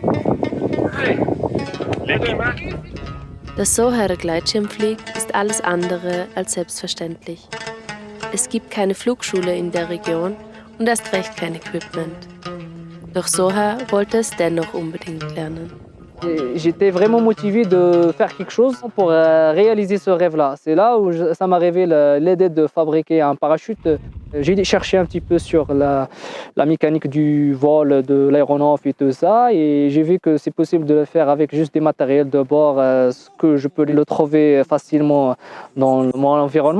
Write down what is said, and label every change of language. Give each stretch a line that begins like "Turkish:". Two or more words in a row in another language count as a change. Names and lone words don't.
German: Dass Souhair Gleitschirm fliegt, ist alles andere als selbstverständlich. Es gibt keine Flugschule in der Region und erst recht kein Equipment. Doch Souhair wollte es dennoch unbedingt lernen.
French: J'étais vraiment motivé de faire quelque chose pour réaliser ce rêve-là. C'est là où ça m'a rêvé l'idée de fabriquer un parachute. J'ai cherché un petit peu sur la mécanique du vol, de l'aéronef et tout ça. Et j'ai vu que c'est possible de le faire avec juste des matériels de bord, que je peux le trouver facilement dans mon environnement.